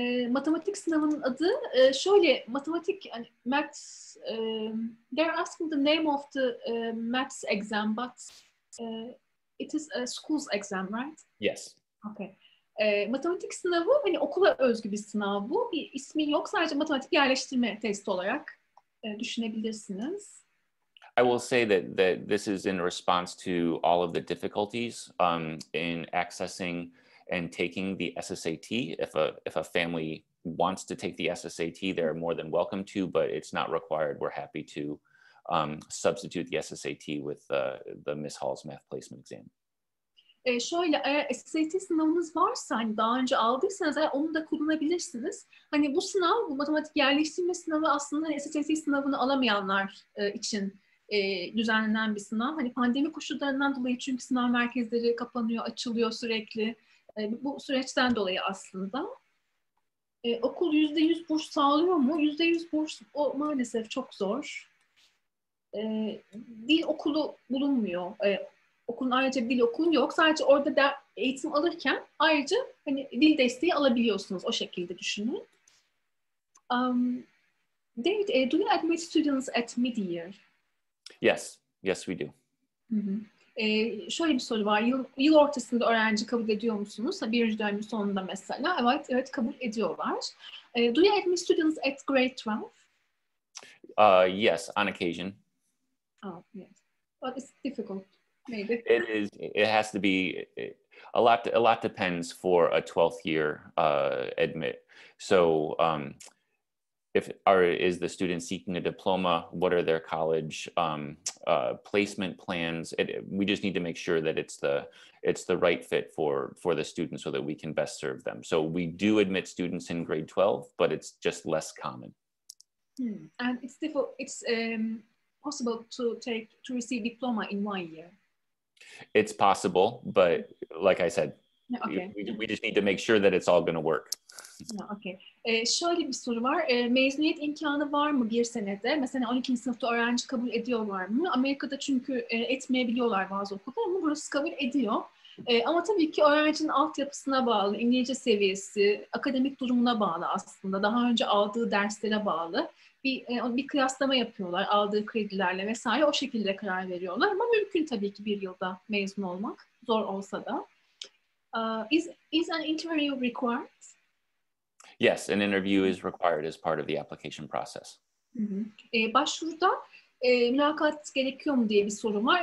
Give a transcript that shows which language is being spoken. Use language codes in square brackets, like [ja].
[tr] Matematik sınavının adı şöyle matematik yani [en] maths they're asking the name of the maths exam but it is a school's exam, right? Yes. Okay. [tr] Matematik sınavı hani okula özgü bir sınav bu. Bir ismi yok. Sadece matematik yerleştirme testi olarak düşünebilirsiniz. [en] I will say that this is in response to all of the difficulties in accessing and taking the SSAT. If a family wants to take the SSAT, they're more than welcome to, but it's not required. We're happy to substitute the SSAT with the Miss Halls math placement exam. [tr] Şöyle eğer SSAT sınavınız varsa hani daha önce aldıysanız eğer onu da kullanabilirsiniz. Hani bu sınav, bu matematik yerleştirme sınavı aslında hani SSAT sınavını alamayanlar için düzenlenen bir sınav. Hani pandemi koşullarından dolayı çünkü sınav merkezleri kapanıyor, açılıyor sürekli. Bu süreçten dolayı aslında. Okul %100 burs sağlıyor mu? %100 burs o maalesef çok zor. Dil okulu bulunmuyor. Okulun ayrıca dil okulu yok. Sadece orada da eğitim alırken ayrıca hani dil desteği alabiliyorsunuz. O şekilde düşünün. [en] David, do you admit students at mid-year? Yes, yes we do. [tr] Şöyle bir soru var. Yıl ortasında öğrenci kabul ediyor musunuz? Birinci dönemin sonunda mesela. Evet kabul ediyorlar. [en] Do you admit students at grade 12? Yes, on occasion. Oh, yes. But it's difficult, maybe. It is. It has to be a lot. A lot depends for a 12th year admit. So, is the student seeking a diploma? What are their college placement plans? We just need to make sure that it's the right fit for the student so that we can best serve them. So we do admit students in grade 12, but it's just less common. And it's difficult. It's possible to receive diploma in 1 year. It's possible, but like I said, okay. we just need to make sure that it's all going to work. [tr] Okay. Şöyle bir soru var. Mezuniyet imkanı var mı bir senede? Mesela 12. sınıfta öğrenci kabul ediyorlar mı? Amerika'da çünkü etmeyebiliyorlar bazı okullar ama burası kabul ediyor. Ama tabii ki öğrencinin altyapısına bağlı, İngilizce seviyesi, akademik durumuna bağlı aslında. Daha önce aldığı derslere bağlı. Bir kıyaslama yapıyorlar aldığı kredilerle vesaire. O şekilde karar veriyorlar. Ama mümkün tabii ki bir yılda mezun olmak. Zor olsa da. [en] Is an interview required? Yes, an interview is required as part of the application process. [tr] Başvuruda mülakat gerekiyor mu diye bir soru var.